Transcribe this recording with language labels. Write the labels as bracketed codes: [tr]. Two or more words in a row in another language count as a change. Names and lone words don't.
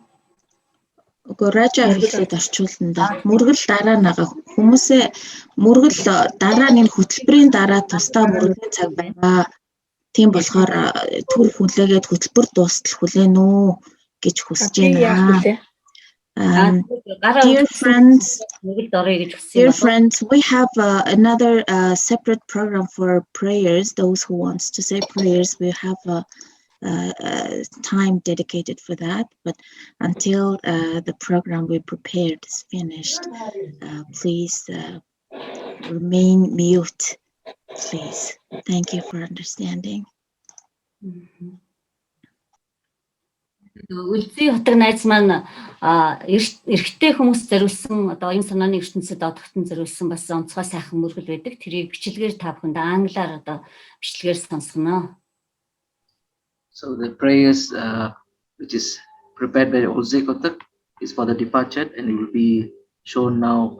[mn] Уг Ража хэлээд орчуулна да. Мөргөл дараа нагаа хүмүүсээ мөргөл дараа нь хөтөлбөрийн дараа тусдаа мөргөлийн цаг байгаа. Тийм болохоор түр хүлээгээд хөтөлбөр дуустал хүлээн үү гэж хүсэж байна. [en] Dear friends, we have another separate program for prayers. Those who wants to say prayers, we have a time dedicated for that. But until the program we prepared is finished, please remain mute, please. Thank you for understanding. [mn] Үлзий хотог найз маань эрэгтэй хүмүүс зориулсан одоо оюун санааны ертөнцид одогтон зориулсан бас онцгой сайхан мөргөл байдаг. Тэрийг бичлэгээр та бүхэнд англиар одоо бичлэгээр сонсгоно. [en] So the prayers which is prepared by Ulzay Kotak is for the departed, and it will be shown now.